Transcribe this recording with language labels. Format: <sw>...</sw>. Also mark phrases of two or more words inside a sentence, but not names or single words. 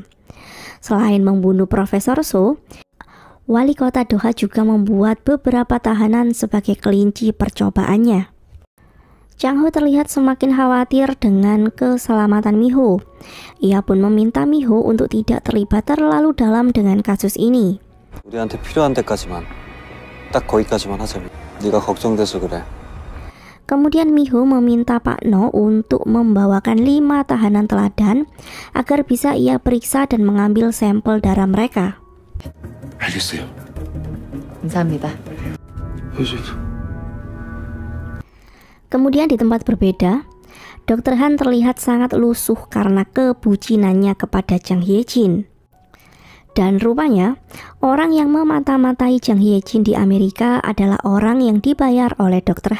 <id>Selain membunuh Profesor So, wali kota Doha juga membuat beberapa tahanan sebagai kelinci percobaannya. Chang Ho terlihat semakin khawatir dengan keselamatan Miho. Ia pun meminta Miho untuk tidak terlibat terlalu dalam dengan kasus ini.</id> <ko>우리한테 필요한 데까지만. 딱 거기까지만 하자. 네가 걱정돼서 그래.</ko> <id>Kemudian Miho meminta Pak No untuk membawakan 5 tahanan teladan agar bisa ia periksa dan mengambil sampel darah mereka.</id> <ko>알겠어요. 감사합니다.</ko> <id>Kemudian di tempat berbeda, Dr. Han terlihat sangat lusuh karena kebucinannya kepada Jang Hye-jin. Dan rupanya, orang yang memata-matai Jang Hye-jin di Amerika adalah orang yang dibayar oleh Dr.</id>